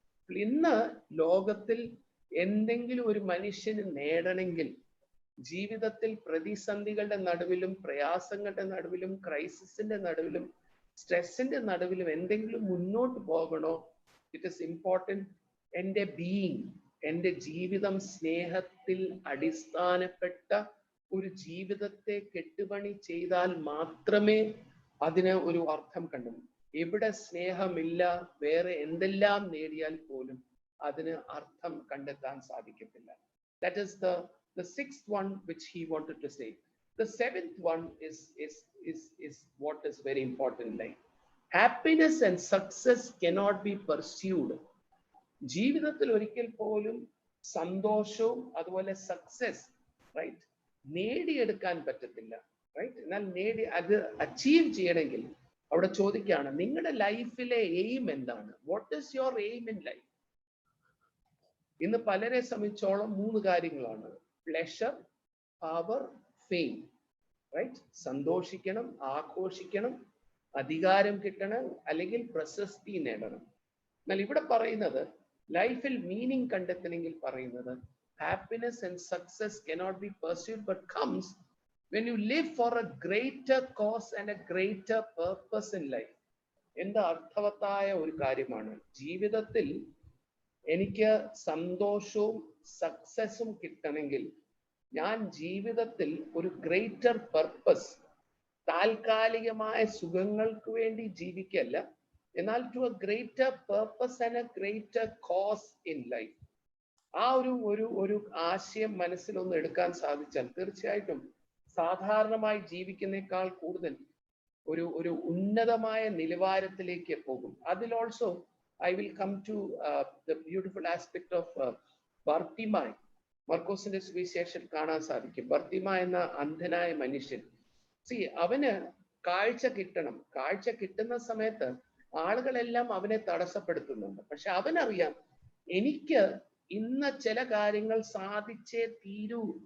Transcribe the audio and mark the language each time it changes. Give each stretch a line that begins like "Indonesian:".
Malayalam: ഇന്ന് ലോകത്തിൽ എന്തെങ്കിലും ഒരു മനുഷ്യന് നേടണമെങ്കിൽ, ജീവിതത്തിൽ പ്രതിസന്ധികളുടെ നടുവിലും, പ്രയാസങ്ങളുടെ നടുവിലും, ക്രൈസിസിന്റെ നടുവിലും, സ്ട്രെസ്സിന്റെ നടുവിലും എന്തെങ്കിലും മുന്നോട്ട് പോകണോ,
English: it is important
Malayalam: എൻ്റെ ബീയിങ്, എൻ്റെ ജീവിതം സ്നേഹത്തിൽ അടിസ്ഥാനപ്പെട്ട ഒരു ജീവിതത്തെ കെട്ടുപണി ചെയ്താൽ മാത്രമേ അതിന് ഒരു അർത്ഥം കണ്ടെത്തൂ. എവിടെ സ്നേഹമില്ല, വേറെ എന്തെല്ലാം നേടിയാൽ പോലും അതിന് അർത്ഥം കണ്ടെത്താൻ സാധിക്കത്തില്ല.
English: That is the sixth one which he wanted to say. The seventh one is what is very important. Like happiness and success cannot be pursued.
Malayalam: ജീവിതത്തിൽ ഒരിക്കൽ പോലും സന്തോഷവും അതുപോലെ സക്സസ്, റൈറ്റ്, നേടിയെടുക്കാൻ പറ്റത്തില്ല. റൈറ്റ്? എന്നാൽ അത് അച്ചീവ് ചെയ്യണമെങ്കിൽ അവിടെ ചോദിക്കുകയാണ്, നിങ്ങളുടെ ലൈഫിലെ എയിം എന്താണ്?
English: What is your aim in life?
Malayalam: ഇന്ന് പലരെ സംബന്ധിച്ചോളം 3 കാര്യങ്ങളാണ്:
English: Pleasure, power, fame. Right?
Malayalam: സന്തോഷിക്കണം, ആഘോഷിക്കണം, അധികാരം കിട്ടണം, അല്ലെങ്കിൽ പ്രശസ്തി നേടണം. എന്നാൽ ഇവിടെ പറയുന്നത് ലൈഫിൽ മീനിങ് കണ്ടെത്തണമെങ്കിൽ പറയുന്നത് happiness
English: And success cannot be pursued but comes when you live for a greater cause and a greater purpose in life.
Malayalam: എന്താ അർത്ഥവത്തായ ഒരു കാര്യമാണ്. ജീവിതത്തിൽ എനിക്ക് സന്തോഷവും സക്സസും കിട്ടണമെങ്കിൽ ഞാൻ ജീവിതത്തിൽ ഒരു ഗ്രേറ്റർ പർപ്പസ്, താൽക്കാലികമായ സുഖങ്ങൾക്ക് വേണ്ടി ജീവിക്കല്ല, എന്നാൽ
English: To a greater purpose and a greater cause in life.
Malayalam: ആ ഒരു ആശയം മനസ്സിലൊന്ന് എടുക്കാൻ സാധിച്ചാൽ തീർച്ചയായിട്ടും സാധാരണമായി ജീവിക്കുന്നേക്കാൾ കൂടുതൽ ഒരു ഉന്നതമായ നിലവാരത്തിലേക്ക് പോകും. അതിൽ
English: Also I will come to the beautiful aspect of Bartimaeus.
Malayalam: മർക്കോസിന്റെ സുവിശേഷം കാണാൻ സാധിക്കും. ബർത്തിമായ് എന്ന അന്ധനായ മനുഷ്യൻ, അവന് കാഴ്ച കിട്ടണം. കാഴ്ച കിട്ടുന്ന സമയത്ത് ആളുകളെല്ലാം അവനെ തടസ്സപ്പെടുത്തുന്നുണ്ട്. പക്ഷെ അവനറിയാം, എനിക്ക് ഇന്ന് ചില കാര്യങ്ങൾ സാധിച്ചേ തീരൂ.